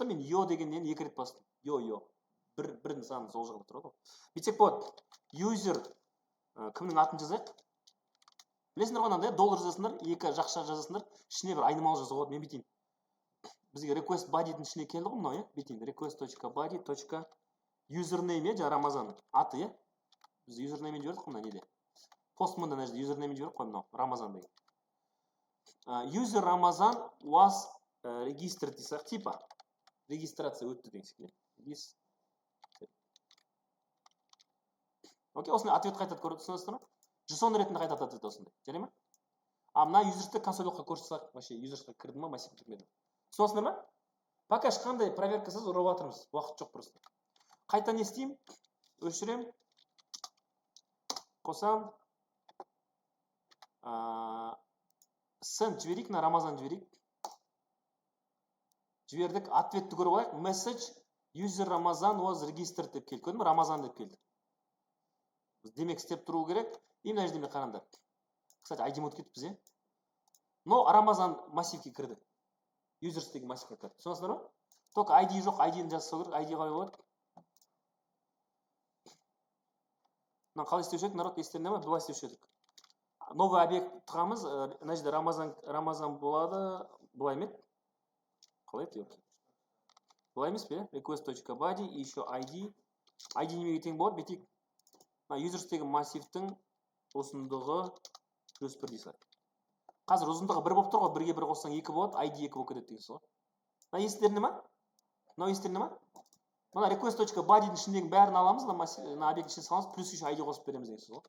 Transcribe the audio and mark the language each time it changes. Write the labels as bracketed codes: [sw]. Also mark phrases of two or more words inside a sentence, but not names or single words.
[kk] Мен yo дегеннен екі рет бастым. Yo. Бір нысан сол жағында тұрады. Бүйтсек болады. User кімнің атын жазайық? Білесіңдер ғой, мынандай доллар жазасыңдар, екі жақша жазасыңдар, ішіне бір айнымалы жазуға болады. Мен бүйтейін. Бізге [en] request body'дің [kk] ішіне келді ғой мынау, е? Бүйтейін. request.body.username, жаңа Рамазан аты, е? Біз username-мен жібердік қой мына неде. Postman-да мына жерде username-мен жібердік қой мынау, Рамазан деген. [en] User Рамазан was registered [kk] десек, типа регистрация өтті деген секілді. Окей, осындай ответ қайтады, түсінесіздер ме? JSON ретінде қайтады ответ осындай. Жарай ма? Мына users'ты консольға көрсетсек, вообще users'қа кірді ма, массив кірмеді. Түсінесіздер ме? Пока ешқандай проверкасыз ұрып жатырмыз. Уақыт жоқ просто. Қайта не істеймін? Өшірем. Қосам. Send жіберейік, на Рамазан жіберейік. Жібердік, ответті көріп алайық. [en] Message user Рамазан was registered [kk] деп келді. Көрдің ме? Рамазан деп келді. Демек істеп тұру керек. И мына жерде қараңдар. Кстати, ID мод кетіп бізде. Но Рамазан массивке кірді. Users деген массивке кірді. Түсінесіздер ме? Только ID жоқ, ID-ні жазсау керек. ID қалай болады? Мына қалай істеуші едік, народ естерінде ме? Былай істеуші едік. [ru] Новый объект [kk] тұрамыз, мына жерде Рамазан болады, былай ме? Қалай еді? Былай емес пе? [ru] Request.body и еще ID. [kk] ID немеге тең болады, бетейік. Users деген массивтің ұзындығы +1 дейсі. Қазір ұзындығы 1 болып тұр ғой, 1-ге 1 қоссаң 2 болады, ID 2 болып кетеді деген сол. Мына естерінде ме? Мынау естерінде ме? Мына request.body'дің ішіндегі бәрін аламыз, мына объект ішіне саламыз, [ru] плюс еще [kk] ID қосып береміз деген сол.